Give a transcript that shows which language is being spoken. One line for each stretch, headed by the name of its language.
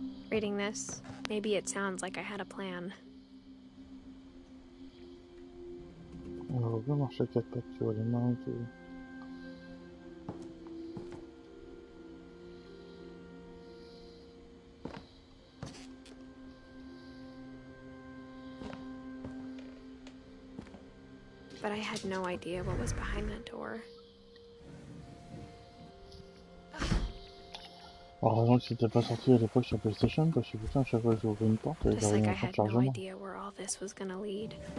English: Reading this, maybe it sounds like I had a plan.
French: On va bien marcher à quatre pattes, tu vois, les mains et tout.
English: But I had no idea what was behind that door.
French: Heureusement que c'était pas sorti à l'époque sur PlayStation, parce que putain, à chaque fois que j'ouvrais une porte,
English: Just like I
French: un
English: had no idea where all this was gonna lead.